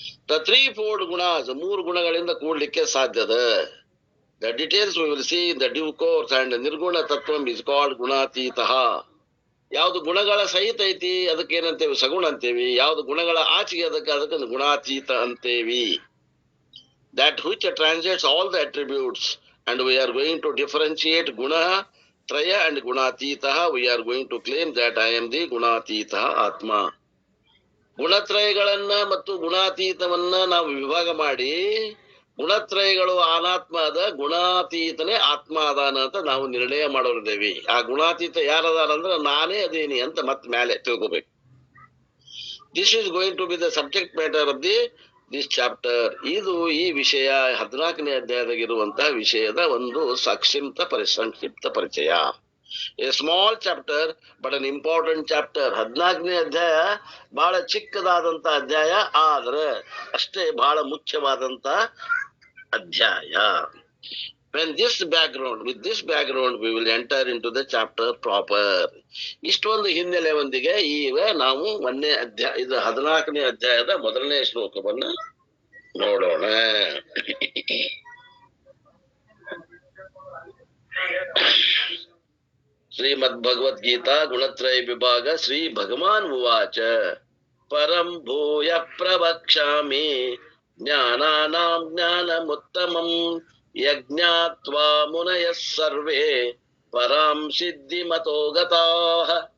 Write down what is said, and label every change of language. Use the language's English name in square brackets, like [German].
[English] the 3-fold ಗುಣಾಸ್, [Kannada] 3 ಗುಣಗಳಿಂದ ಕೂಡ್ಲಿಕ್ಕೆ ಸಾಧ್ಯದ. [English] The details we will see in the due course. And ನಿರ್ಗುಣ ತತ್ವಂ is called ಗುಣಾತೀತಃ. [Kannada] ಯಾವ್ದು ಗುಣಗಳ ಸಹಿತ ಐತಿ ಅದಕ್ಕೆ ಏನಂತೇವಿ, ಸಗುಣ ಅಂತೇವಿ. ಯಾವ್ದು ಗುಣಗಳ ಆಚೆಗೆ ಅದಕ್ಕೆ ಗುಣಾತೀತ ಅಂತೇವಿ. [English] That which transcends all the attributes, and we are going to differentiate guna traya and gunatita. We are going to claim that I am the gunatita atma. [Kannada] ಗುಣತ್ರಯಗಳನ್ನ ಮತ್ತು ಗುಣಾತೀತವನ್ನ ನಾವು ವಿಭಾಗ ಮಾಡಿ, ಗುಣತ್ರಯಗಳು ಅನಾತ್ಮ ಅದ, ಗುಣಾತೀತನೇ ಆತ್ಮ ಅದಾನ ಅಂತ ನಾವು ನಿರ್ಣಯ ಮಾಡೋರಿದ್ದೇವೆ. ಆ ಗುಣಾತೀತ ಯಾರದಾರ ಅಂದ್ರೆ ನಾನೇ ಅದೇನಿ ಅಂತ ಮತ್ತೆ ಮೇಲೆ ತಿಳ್ಕೋಬೇಕು. [English] This is going to be the subject matter of this chapter. [Kannada] ಇದು ಈ ವಿಷಯ 14ನೇ ಅಧ್ಯಾಯದಾಗಿರುವಂತಹ ವಿಷಯದ ಒಂದು ಸಂಕ್ಷಿಪ್ತ ಪರಿಚಯ. [English] A small chapter but an important chapter. [Kannada] 14ನೇ ಅಧ್ಯಾಯ ಬಹಳ ಚಿಕ್ಕದಾದಂತ ಅಧ್ಯಾಯ, ಆದ್ರೆ ಅಷ್ಟೇ ಬಹಳ ಮುಖ್ಯವಾದಂತ ಅಧ್ಯಾಯ. [English] With this background we will enter into the chapter proper. [Kannada] ಇಷ್ಟೊಂದು ಹಿನ್ನೆಲೆಯೊಂದಿಗೆ ಈಗ ನಾವು 1ನೇ ಅಧ್ಯಾಯ, ಇದು 14ನೇ ಅಧ್ಯಾಯದ 1ನೇ ಶ್ಲೋಕವನ್ನ ನೋಡೋಣ. [Sanskrit] ಶ್ರೀಮದ್ ಭಗವದ್ಗೀತಾ ಗುಣತ್ರಯ ವಿಭಾಗ. ಶ್ರೀ ಭಗವಾನ್ ಉವಾಚ ಪರಂ ಭೂಯ ಪ್ರವಕ್ಷ್ಯಾಮಿ ಜ್ಞಾನಾನಾಂ ಜ್ಞಾನಮುತ್ತಮಂ ಯಜ್ಞಾತ್ವಾ ಮುನಯಃ ಸರ್ವೇ ಪರಾಂ ಸಿದ್ಧಿಮತೋ ಗತಾಃ.